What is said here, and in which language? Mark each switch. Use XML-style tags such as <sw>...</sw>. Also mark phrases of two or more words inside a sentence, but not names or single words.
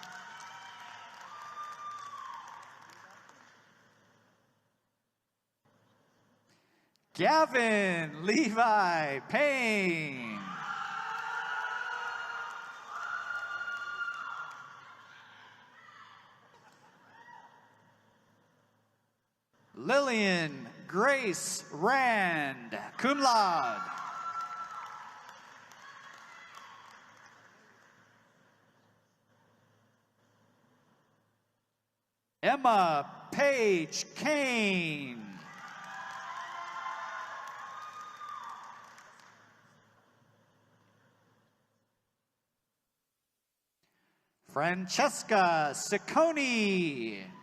<en>Gavin Levi Payne. Lillian Grace Rand,</en> <la>cum laude.</la> <en>Emma Page Kane. Francesca Ciccone.</en>